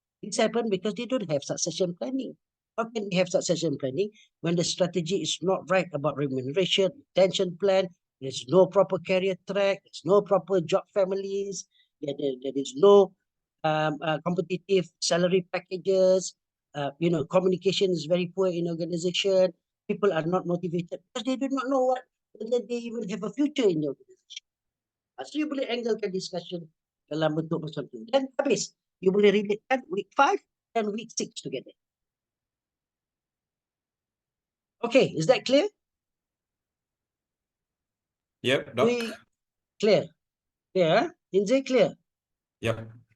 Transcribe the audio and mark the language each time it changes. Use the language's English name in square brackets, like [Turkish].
[English] This happen because they don't have succession planning. How can they have succession planning when the strategy is not right about remuneration, retention plan, there's no proper career track, there's no proper job families, there is no competitive salary packages, communication is very poor in organization, people are not motivated because they do not know whether they even have a future in the organization. [Malay] So you boleh anglekan discussion dalam bentuk macam tu. Dan habis, you boleh relatekan week 5 [English] and week 6 together. Okay, is that clear? Yep, Doc. Clear? Clear? Inzai clear? Yep.